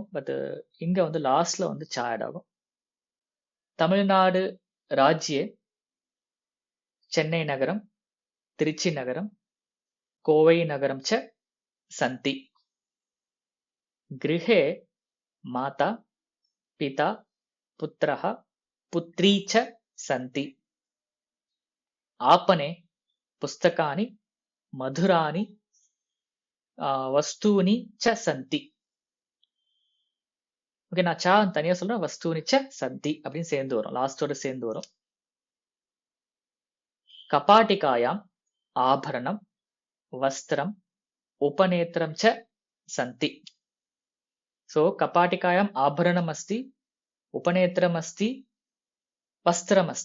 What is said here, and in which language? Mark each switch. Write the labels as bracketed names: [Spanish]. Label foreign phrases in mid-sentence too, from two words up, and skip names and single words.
[Tamil] பட் இங்க வந்து லாஸ்ட்ல வந்து சா ஆட் ஆகும். [Sanskrit] तमिळ्नाडु राज्ये चेन्नै नगरम्, तिरुच्चि नगरम्, कोवै नगरम् च सन्ति. गृहे माता, पिता, पुत्रः, पुत्री च सन्ति. आपणे पुस्तकानि, मधुरानि वस्तूनि च सन्ति. [Tamil] ஓகே, நான் சா தனியா சொல்றேன், [Sanskrit] वस्तूनि च सन्ति [Tamil] அப்படின்னு சேர்ந்து வரும், லாஸ்டோட சேர்ந்து வரும். [Sanskrit] कपाटिकायाम् आभरणम्, वस्त्रम्, उपनेत्रम् च सन्ति. சோ कपाटिकायाम् आभरणम् अस्ति, उपनेत्रम् अस्ति, वस्त्रम् अस्ति.